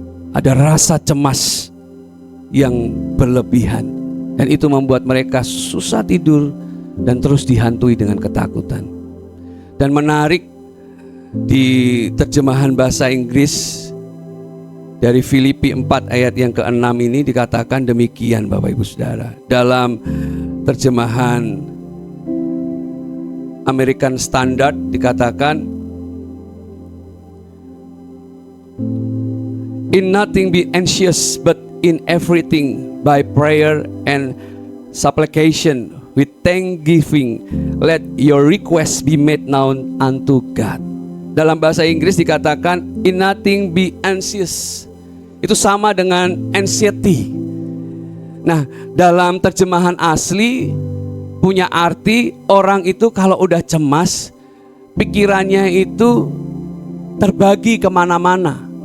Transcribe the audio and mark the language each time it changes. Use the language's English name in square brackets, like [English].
[Indonesian] Ada rasa cemas yang berlebihan, dan itu membuat mereka susah tidur dan terus dihantui dengan ketakutan. Dan menarik, di terjemahan bahasa Inggris dari Filipi 4 ayat yang ke-6 ini dikatakan demikian, Bapak Ibu Saudara. Dalam terjemahan American Standard dikatakan, [English] in nothing be anxious, but in everything by prayer and supplication with thanksgiving let your requests be made known unto God. [Indonesian] Dalam bahasa Inggris dikatakan [English] in nothing be anxious. [Indonesian] Itu sama dengan anxiety. Nah, dalam terjemahan asli punya arti orang itu kalau udah cemas, pikirannya itu terbagi kemana-mana.